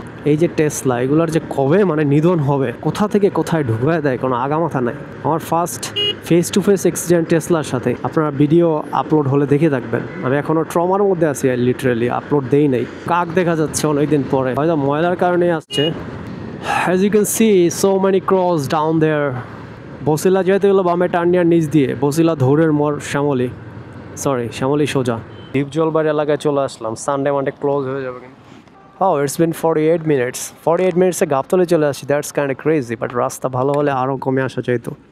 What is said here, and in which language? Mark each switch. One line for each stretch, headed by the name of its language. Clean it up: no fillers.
Bangla: এই যে টেসলা, এগুলোর যে কবে মানে নিধন হবে, কোথা থেকে কোথায় ঢুকায় দেয় কোনো আগামাথা নাই। আমার first face to face accident টেসলার সাথে, আপনারা ভিডিও আপলোড হলে দেখে থাকবেন। আমি এখনো ট্রমার মধ্যে আছি, লিটারেলি আপলোড দেই নাই। কাক দেখা যাচ্ছে অনেকদিন পরে, হয়তো ময়লার কারণে আসছে।
English: As you can see, so many crows down there.
Bangla: Basila যেতে গেলো বামে টার্ন নেওয়ার নিচ দিয়ে, বসিলা ধৌরের মোড় শ্যামলী সোজা। ডিপজলবাড়ি এলাকায় চলে আসলাম। সানডে মানডে ক্লোজ হয়ে যাবে কিন্তু।
English: Oh, it's been 48 minutes.
Bangla: 48 minutes গাবতলে চলে আসি।
English: that's kind of crazy,
Bangla: but রাস্তা ভালো হলে আরও কমে আসা চাইতো।